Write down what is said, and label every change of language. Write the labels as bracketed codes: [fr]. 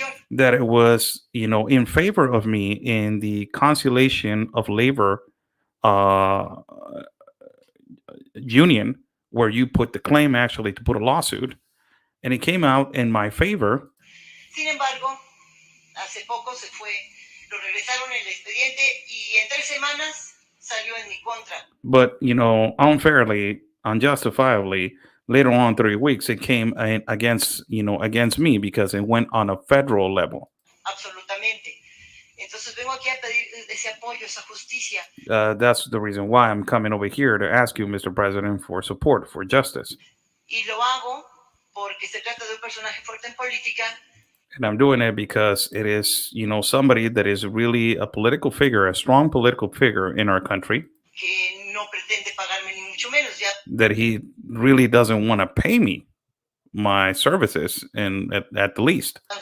[en] That it was, in favor of me in the conciliation of labor union, where you put the claim actually to put a lawsuit, and it came out in my favor. [es] Sin embargo, hace poco se fue, lo regresaron el expediente y en 3 semanas salió en mi contra. [en] But, unfairly, unjustifiably, later on 3 weeks, it came against me because it went on a federal level. [es] Absolutamente. Entonces vengo aquí a pedir ese apoyo, esa justicia. [en] That's the reason why I'm coming over here to ask you, Mr. President, for support, for justice. [es] Y lo hago porque se trata de un personaje fuerte en política. [en] And I'm doing it because it is, somebody that is really a political figure, a strong political figure in our country. [es] Que no pretende pagarme ni mucho menos, ya. [en] That he really doesn't want to pay me my services, and at the least.